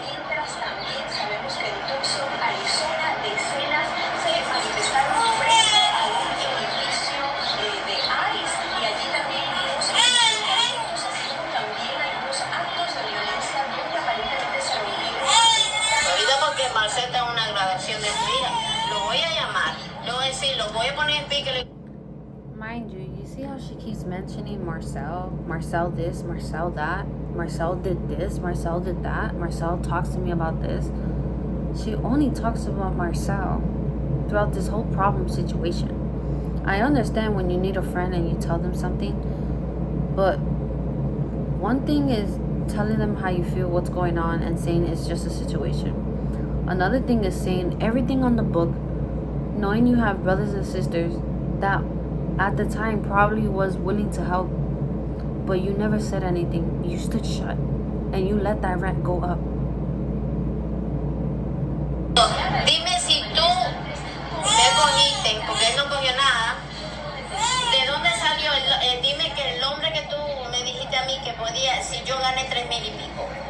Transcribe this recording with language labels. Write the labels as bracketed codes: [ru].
[es] Mientras también sabemos que en Tucson, Arizona, decenas se manifestaron frente a un edificio de ICE y allí también vimos acusación, también hay unos actos de violencia donde aparentemente se reunieron. Ahorita porque Marcel está en una grabación de su hija. Lo voy a llamar. Le voy a decir, lo voy a poner en pique. [en] Mind you see how she keeps mentioning Marcel? Marcel this, Marcel that. Marcel did this, Marcel did that. Marcel talks to me about this. She only talks about Marcel throughout this whole problem situation. I understand when you need a friend and you tell them something, but one thing is telling them how you feel, what's going on, and saying it's just a situation. Another thing is saying everything on the book, knowing you have brothers and sisters that at the time probably was willing to help, but you never said anything. You stood shut and you let that rent go up. [es] Dime si tú me cogiste, porque él no cogió nada. ¿De dónde salió? Dime que el hombre que tú me dijiste a mí que podía, si yo gané 3,000 y pico.